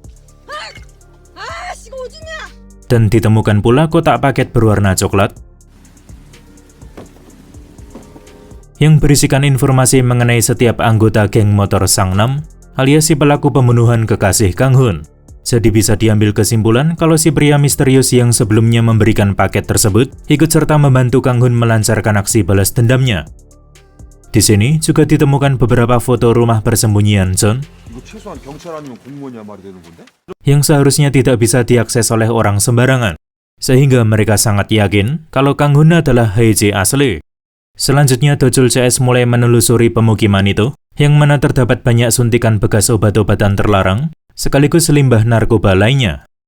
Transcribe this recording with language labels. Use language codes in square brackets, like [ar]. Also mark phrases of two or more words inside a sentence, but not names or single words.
[id] Dan ditemukan pula kotak paket berwarna coklat yang berisikan informasi mengenai setiap anggota geng motor Sangnam, alias si pelaku pembunuhan kekasih Kang Hun. Jadi bisa diambil kesimpulan kalau si pria misterius yang sebelumnya memberikan paket tersebut ikut serta membantu Kang Hun melancarkan aksi balas dendamnya. Di sini juga ditemukan beberapa foto rumah persembunyian John [ko] 이거 최소한 경찰 아니면 공무원이야 말이 되는 건데? [id] yang seharusnya tidak bisa diakses oleh orang sembarangan, sehingga mereka sangat yakin kalau Kang Hun adalah Heiji asli. Selanjutnya Dojul CS mulai menelusuri pemukiman itu, yang mana terdapat banyak suntikan bekas obat-obatan terlarang, sekaligus limbah narkoba lainnya.